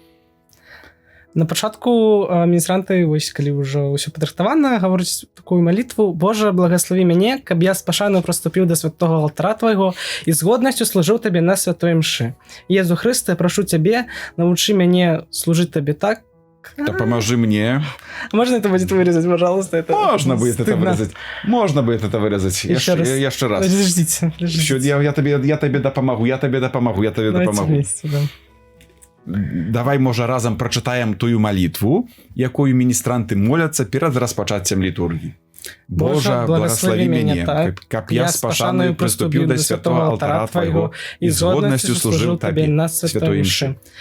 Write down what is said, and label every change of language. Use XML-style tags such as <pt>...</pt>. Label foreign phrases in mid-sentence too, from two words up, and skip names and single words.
<be>На пачатку міністранты, вось калі ўжо ўсё падрыхтавана, гаворыць такую малітву: Божа, благаславі мяне, каб я з пашанаю прыступіў да святого алтара твайго і з годнасцю служыў табе на святой імшы. Езу Хрысте, прашу цябе, навучы мяне служыць табе так. Дапамажы мне.</be> <ru>Можно это будет вырезать, пожалуйста? Это можно будет это вырезать. Можно будет это вырезать.</ru> <be>Яшчэ раз.</be> <ru>Подождите.</ru> <be>Я табе дапамагу, я табе дапамагу.</be> <ru>Вместе, да.</ru> <be>Давай, можа, разам прачытаем тую малітву, якую міністранты моляцца перад распачаццем літургіі. Божа, благаславі мяне, каб я з пашанаю прыступіў да святого алтара твайго і з годнасцю служыў табе на святой імшы.</be>